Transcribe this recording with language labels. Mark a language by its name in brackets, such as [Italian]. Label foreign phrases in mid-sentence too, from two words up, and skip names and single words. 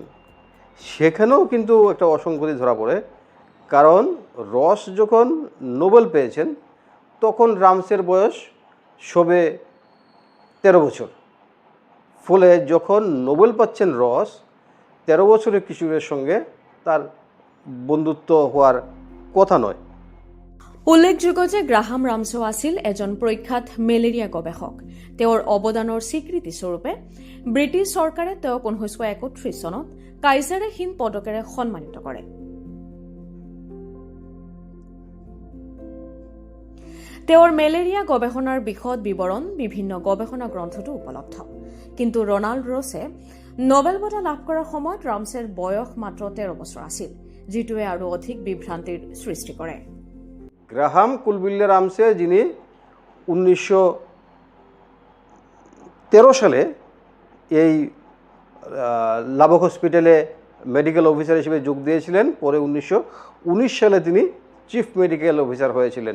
[Bangla] সেখানেও কিন্তু একটা অসঙ্গতি ধরা পড়ে, কারণ রস যখন নোবেল পেয়েছেন তখন রামসের বয়স সবে 13 বছর। ফলে যখন নোবেল পাচ্ছেন রস, 13 বছরের কিশোরের সঙ্গে তার বন্ধুত্ব হওয়ার কথা নয়। [Assamese] উল্লেখযোগ্য যে গ্ৰাহাম ৰামছেও আছিল এজন প্ৰখ্যাত মেলেৰিয়া গৱেষক। তেওঁৰ অৱদানৰ স্বীকৃতি স্বৰূপে ব্ৰিটিছ চৰকাৰে তেওঁক 1931 চনত কাইজাৰে হিন্দ পদকেৰে সন্মানিত কৰে। তেওঁৰ মেলেৰিয়া গৱেষণাৰ বিশদ বিৱৰণ বিভিন্ন গৱেষণা গ্ৰন্থতো উপলব্ধ। কিন্তু ৰণাল্ড ৰছে নোবেল বঁটা লাভ কৰাৰ সময়ত ৰামছেৰ বয়স মাত্ৰ 13 বছৰ আছিল, যিটোৱে আৰু অধিক বিভ্ৰান্তিৰ সৃষ্টি কৰে। [Bangla] গ্রাহাম কুলবিল্লি রামসে, যিনি 1913 সালে এই লাবক হসপিটালে [English] medical officer [Bangla] হিসেবে যোগ দিয়েছিলেন, পরে 1919 সালে তিনি [English] chief medical officer [Bangla] হয়েছিলেন।